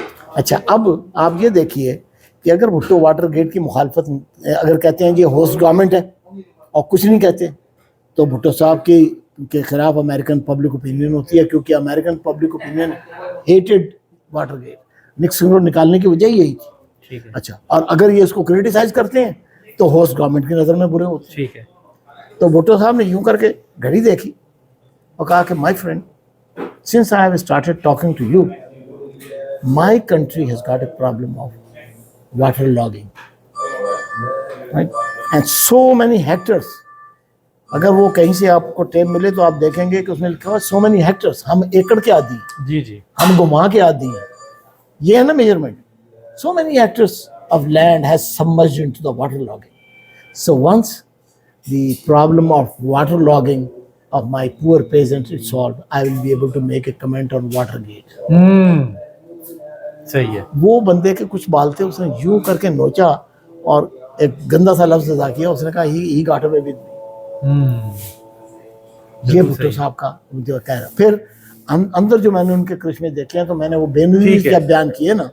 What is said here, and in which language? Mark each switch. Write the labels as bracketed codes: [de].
[ur] اچھا, اب آپ یہ دیکھیے کہ اگر بھٹو واٹر گیٹ کی مخالفت اگر کہتے ہیں یہ ہوسٹ گورنمنٹ ہے اور کچھ نہیں کہتے, تو بھٹو صاحب کے خلاف امریکن پبلک اوپینین ہوتی ہے، کیونکہ American public opinion hated water get, Nixon کو نکالنے کی وجہ یہی تھی. ٹھیک ہے. اچھا، اور اگر یہ اس کو کریٹیسائز کرتے ہیں تو ہوسٹ گورنمنٹ کی نظر میں برے ہوتے ہیں. ٹھیک ہے. تو بھٹو صاحب نے یوں کر کے گھڑی دیکھی اور کہا کہ [en] My friend, since I have started talking to you, my country has got a problem of water logging, right? And so many hectares. [ur] اگر وہ کہیں سے آپ کو ٹیپ ملے تو آپ دیکھیں گے کہ اس میں لکھا ہوا [en] so many hectares، [ur] ہم ایکڑ کے عادی ہیں، جی جی ہم گما کے عادی ہیں، یہ ہے نا measurement. [en] So many hectares of land has submerged into the water logging. So once the problem of water logging of my poor peasants is solved, I will be able to make a comment on Watergate. [ur] صحیح ہے. وہ بندے کے کچھ بال تھے، اس نے یوں کر کے نوچا اور ایک گندا سا لفظ ادا کیا، اس نے کہا [en] he got away with me. [ur] یہ بھٹو صاحب کا جو کہہ رہا. پھر اندر جو میں نے ان کے کرشمے دیکھے ہیں تو میں نے وہ بے نظیر جب بیان کیے نا،